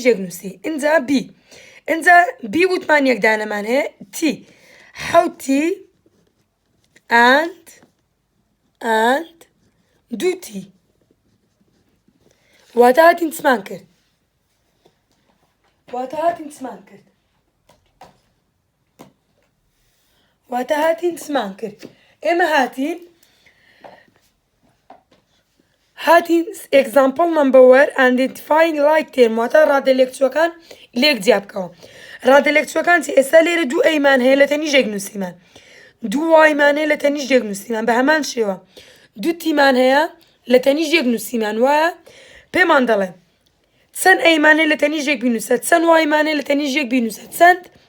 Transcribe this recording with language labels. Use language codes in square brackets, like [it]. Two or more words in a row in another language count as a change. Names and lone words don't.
[ckb] یەک نووسی اینجا بی وتمان یەک دانەمان هەیە تی حەوتی and دووتی واتە هاتین چمان کرد ئێمە هاتین [en] example number 1 identifying like term [ckb] واتە ڕادەلێکچووەکان لێک جیا بکەوە ڕادەلێکچووەکان چی ئێستا لێرە دوو ئەیمان هەیە لە تەنیش یەک نووسیمان دوو وایمان هەیە لە تەنیش یەک نووسیمان بە هەمان شێوە دوو تیمان هەیە لە تەنیش یەک نووسیمان وایە پێمان دەڵێ چەند ئەیمان هەیە لە تەنیش یەک بینووسە چەند وایمان هەیە لە تەنیش یەک بینووسە چەند